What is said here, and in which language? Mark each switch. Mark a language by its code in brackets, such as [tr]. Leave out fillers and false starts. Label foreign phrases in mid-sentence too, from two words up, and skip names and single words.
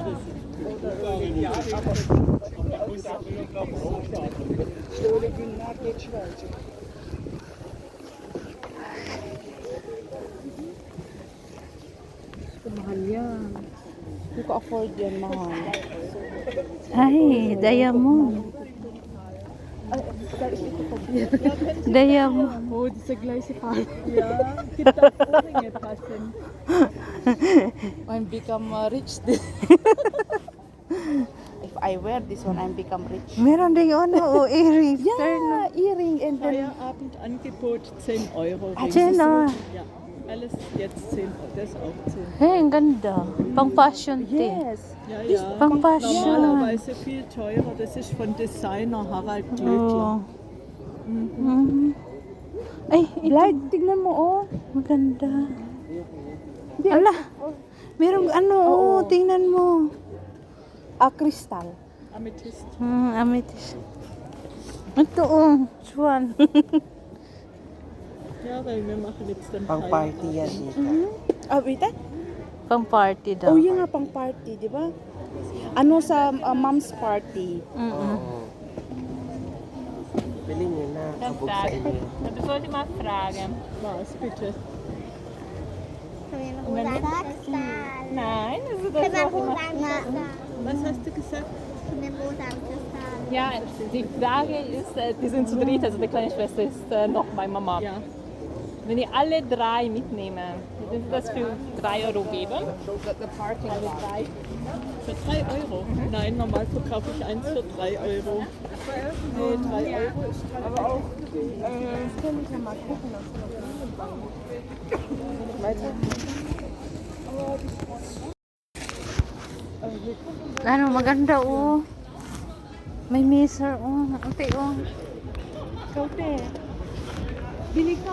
[tl] Mahal yan. Hindi ko afford yan, mahal. Ay, diamond. Diamond. [de] Oh, das ist der gleiche Fall. Ja, gibt auch Ohrringe passen. [en] I'm become rich. If I wear this one, I'm become rich. [tl] Meron ding ano, earrings. [de] Ja, [en] earring and then [de] Feierabend-Angebot 10 Euro. Jenna. Ja, alles jetzt 10 Euro. Das auch 10. [tl] Hey, ang ganda. Pang fashion din. [en] yes. [de] Ja, ja. [tl] Pang fashion. [de] Normalerweise viel teurer. Das ist von Designer Harald Glöckler. [tl] Oo. Mhm. Ay, ito. Blind, tignan mo oh. Maganda. Ala, merong ano, oo, tingnan mo. Crystal. Amethyst. Amethyst. Ito, oh, swan. [de] Ja, weil wir machen jetzt dann [tl] Pang party yan dito. [en] Wait [tl] Pang party daw. Oh, yun nga pang party, di ba? Ano sa [en] mom's party? [tl] Oo. Bilhin nyo na. Kabog sa inyo. [de] Ich wollte mal fragen. Was, bitte? Nein, also das wollte ich mal. Was hast du gesagt? Ja, die Frage ist, die sind zu dritt, also die kleine Schwester ist noch bei Mama. Ja. Wenn ich alle drei mitnehme, würden Sie das für 3 Euro geben? Alle drei? Für 3 Euro? Nein, normal verkaufe ich eins für 3 Euro. Nee, 3 Euro ist kein aber auch. [tl] Ano, maganda, oh. May miser, oh. Ate, oh. Kaute. Bili ka.